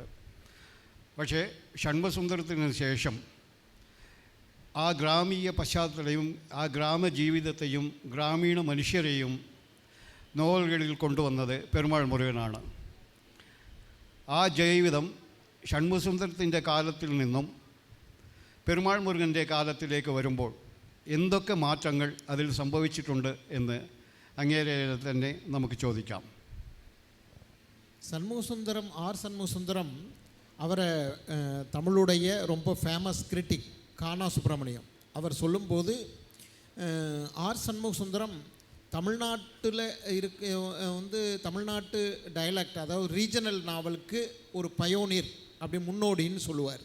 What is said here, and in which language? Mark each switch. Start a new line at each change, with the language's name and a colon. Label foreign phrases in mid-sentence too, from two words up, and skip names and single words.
Malayalam: പക്ഷേ ഷൺമുഖസുന്ദരത്തിന് ശേഷം ആ ഗ്രാമീയ പശ്ചാത്തലവും ആ ഗ്രാമജീവിതത്തെയും ഗ്രാമീണ മനുഷ്യരെയും നോവലുകളിൽ കൊണ്ടുവന്നത് പെരുമാൾ മുരുകനാണ്. ആ ജീവിതം ഷൺമുഖസുന്ദരത്തിൻ്റെ കാലത്തിൽ നിന്നും പെരുമാൾ മുരുകൻ്റെ കാലത്തിലേക്ക് വരുമ്പോൾ എന്തൊക്കെ മാറ്റങ്ങൾ അതിൽ സംഭവിച്ചിട്ടുണ്ട് എന്ന് അങ്ങേരെ തന്നെ നമുക്ക് ചോദിക്കാം.
Tamil: சண்முகசுந்தரம் சண்முகசுந்தரம் அவரை தமிழுடைய ரொம்ப
English: famous critic
Tamil: கானா சுப்பிரமணியம் அவர் சொல்லும்போது சண்முகசுந்தரம் தமிழ்நாட்டில் தமிழ்நாட்டு டயலக்ட், அதாவது ரீஜனல் நாவலுக்கு ஒரு பயோனியர், அப்படி முன்னோடின்னு சொல்லுவார்.